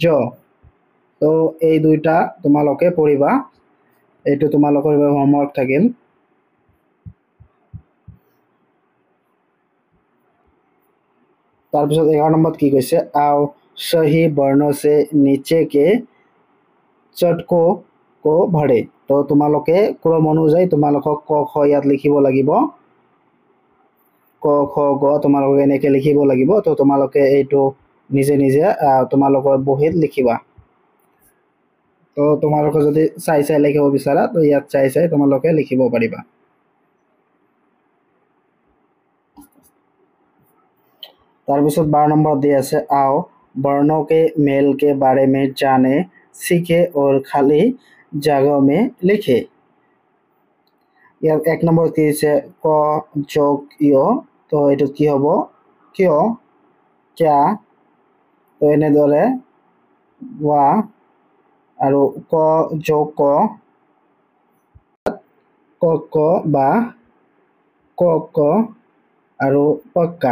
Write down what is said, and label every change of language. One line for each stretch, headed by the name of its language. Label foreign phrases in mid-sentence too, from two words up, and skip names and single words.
Assamese: তো এই দুইটা তোমালোকে পঢ়িবা, এইটো তোমালোকৰ হোমৱৰ্ক থাকিল। তাৰপিছত 11 নম্বৰত কি কৈছে,
Hindi: आओ सही वर्णों से नीचे के चटकों को भरे।
Assamese: তো তোমালোকে ক্ৰম অনুযায়ী তোমালোকক ক খ ইয়াত লিখিব লাগিব, ক খ গ তোমালোকে এনেকৈ লিখিব লাগিব। তো তোমালোকে এইটো নিজে নিজে তোমালোকৰ বহীত লিখিবা। তো তোমালোকে যদি চাই চাই লিখিব বিচাৰা তো ইয়াত চাই চাই তোমালোকে লিখিব পাৰিবা। তাৰপিছত 12 নম্বৰত দি আছে,
Hindi: आओ वर्णों के मेल के बारे में जाने सीखे और खाली जगह में लिखे।
Assamese: ইয়াত 1 নম্বৰত কি দিছে, ক যোগ ইয়। তো এইটো কি হ'ব, কিয় ক্যা। তো এনেদৰে ৱা আৰু ক যোগ ক ক ক বা ক ক আৰু পক্কা।